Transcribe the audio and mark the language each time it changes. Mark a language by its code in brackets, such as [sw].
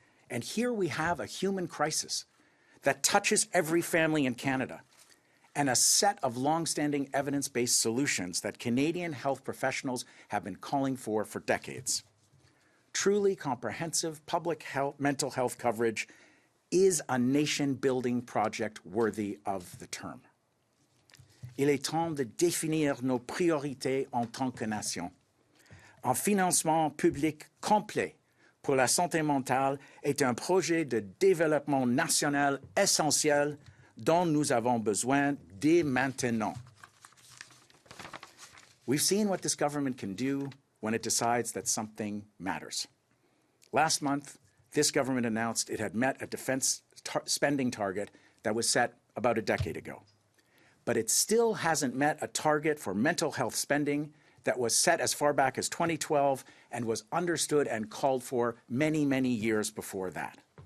[en] And here we have a human crisis that touches every family in Canada, and a set of long-standing evidence-based solutions that Canadian health professionals have been calling for decades. Truly comprehensive public mental health coverage is a nation-building project worthy of the term. [fr] Il est temps de définir nos priorités en tant que nation. Un financement public complet pour la santé mentale est un projet de développement national essentiel dont nous avons besoin dès maintenant. [en] We've seen what this government can do when it decides that something matters. Last month, this government announced it had met a defense spending target that was set about a decade ago. But it still hasn't met a target for mental health spending that was set as far back as 2012 and was understood and called for many, many years before that.